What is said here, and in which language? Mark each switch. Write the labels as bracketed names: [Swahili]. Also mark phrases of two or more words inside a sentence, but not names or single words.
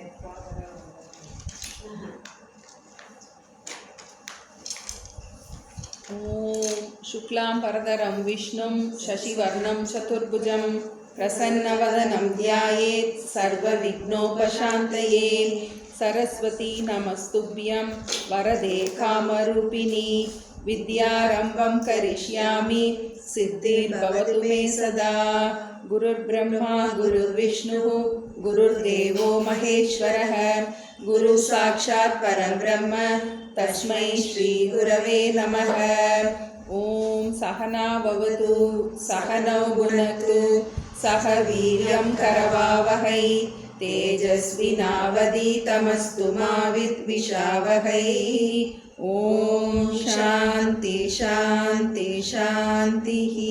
[Sanskrit] ॐ शुक्लां बरधरं विष्णुं शशिवर्णं चतुर्भुजम् प्रसन्नवदनं ध्यायेत् सर्वविघ्नोपशान्तये सरस्वति नमस्तुभ्यं वरदे कामरूपिणि विद्यारम्भं करिष्यामि सिद्धिर्भवतु मे सदा. गुरुर् ब्रह्मा गुरुर् विष्णु गुरुर्देवो महेश्वरः गुरु साक्षात् परब्रह्म तस्मै श्री गुरवे नमः. ॐ सहना वतु सहनौ भुनक्तु सह वीर्यं करवावहै तेजस्विनावधीतमस्तु मा विद्विषावहै. ॐ शान्ति शान्ति शान्ति.